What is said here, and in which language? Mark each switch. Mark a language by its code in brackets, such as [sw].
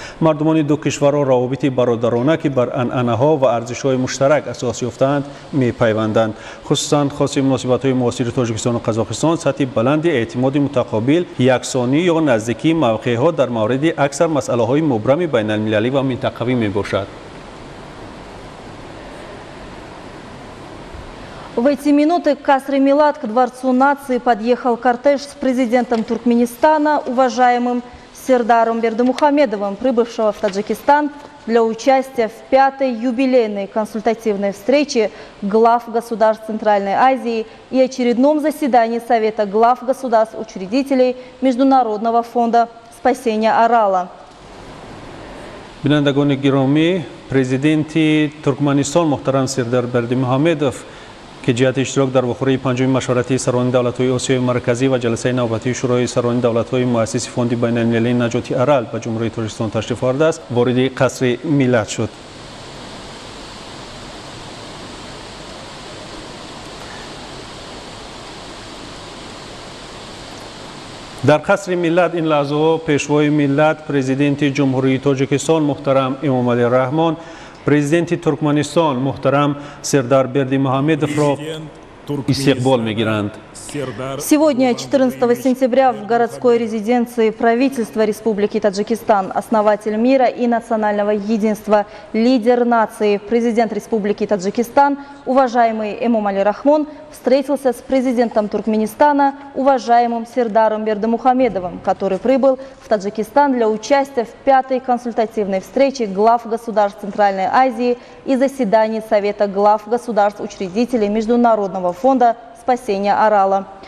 [tg] مردمان دو کشورها روابط برادرانه که بر عنعنه‌ها و ارزش‌های مشترک اساس یافته‌اند می‌پیوندند. خصوصاً خاص مناسبت‌های معاصر تاجیکستان و قزاقستان سطح بلند اعتماد متقابل، یکسانی یا نزدیکی موقع‌ها در مورد اکثر مسائل‌های مبرم بین‌المللی و منطقوی می‌باشد. [ru] В эти минуты к Касре Милат, к Дворцу нации, подъехал кортеж с президентом Туркменистана, уважаемым Сердаром Бердымухамедовым, прибывшего в Таджикистан для участия в 5-й юбилейной консультативной встрече глав государств Центральной Азии и очередном заседании Совета глав государств-учредителей Международного фонда спасения Арала. [tg] بینندگان گرامی، پرزیدنت ترکمنستان محترم سردار بردیمحمدov که جهت اشتراک در واخوری پنجم مشورتی سران دولت‌های آسیای مرکزی و جلسه نوبتی شورای سران دولت‌های مؤسس فوند بین‌المللی نجات ارال به جمهوری تاجیکستان تشریف آورده است، وارد قصر ملت شد. در قصر ملت این لحظه پیشوای ملت پرزیدنت جمهوری تاجیکستان محترم эмомали رحمان، پرزیدنت ترکمنستان محترم سردار بردیمحمدov را استقبال میگیرند. [ru] Сегодня, 14 сентября, в городской резиденции правительства Республики Таджикистан основатель мира и национального единства, лидер нации, президент Республики Таджикистан, уважаемый Эмомали Рахмон, встретился с президентом Туркменистана, уважаемым Сердаром Бердымухамедовым, который прибыл в Таджикистан для участия в 5-й консультативной встрече глав государств Центральной Азии и заседаний Совета глав государств-учредителей Международного фонда спасения Арала.